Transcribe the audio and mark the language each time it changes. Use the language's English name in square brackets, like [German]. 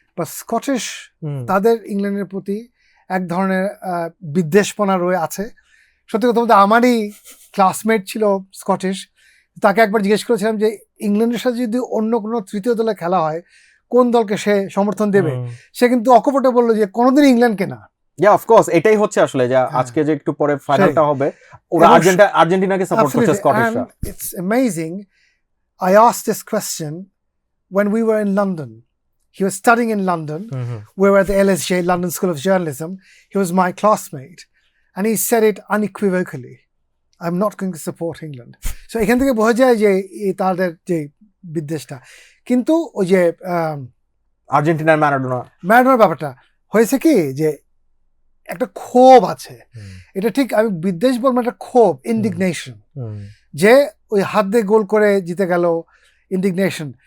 [Bangla] বা স্কটিশ তাদের ইংল্যান্ডের প্রতি এক ধরনের বিদ্বেষপনা রয়ে আছে সত্যি কথা বলতে আমারই ক্লাসমেট ছিল স্কটিশ তাকে একবার জিজ্ঞেস করেছিলাম যে ইংল্যান্ডের সাথে যদি অন্য কোনো তৃতীয় দলে খেলা হয় কোন দলকে সে সমর্থন দেবে, সে কিন্তু অকপটে বললো যে কোনোদিন ইংল্যান্ডকে না। অফ কোর্স এটাই হচ্ছে আসলে যে আজকে যে একটু পরে ফাইনালটা হবে ওরা আর্জেন্টিনাকে সাপোর্ট করছে স্কটিশরা। [English] It's amazing. I asked this question when we were in London. He was studying in London. We were at the LSJ, London School of Journalism. He was my classmate. And he said it unequivocally. I'm not going to support England. [Bangla] So এখান থেকে বোঝা যায় যে তাদের যে বিদ্বেষটা। কিন্তু ওই যে আর্জেন্টিনার ম্যারাডোনার ব্যাপারটা হয়েছে কি যে একটা ক্ষোভ আছে, এটা ঠিক আমি বিদ্বেষ বলবো, একটা ক্ষোভ, ইন্ডিগনেশন, যে ওই হাত দিয়ে গোল করে জিতে গেল, ইন্ডিগনেশন।